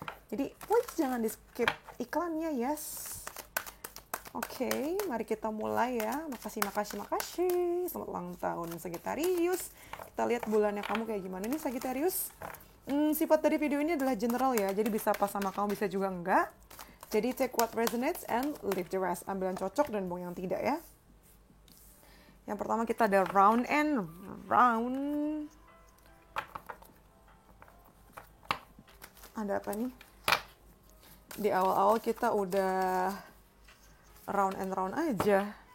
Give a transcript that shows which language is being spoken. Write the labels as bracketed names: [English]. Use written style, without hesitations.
[Indonesian] Jadi, please jangan di skip iklannya, yes. Oke, mari kita mulai ya. Makasih. Selamat ulang tahun Sagittarius. Kita lihat bulannya kamu kayak gimana nih Sagittarius. Sifat dari video ini adalah general ya, jadi bisa pas sama kamu, bisa juga enggak. Jadi [English] take what resonates and leave the rest. [Indonesian] Ambil yang cocok dan buang yang tidak ya. Yang pertama kita ada round and round. Ada apa nih? Di awal-awal kita udah round and round aja.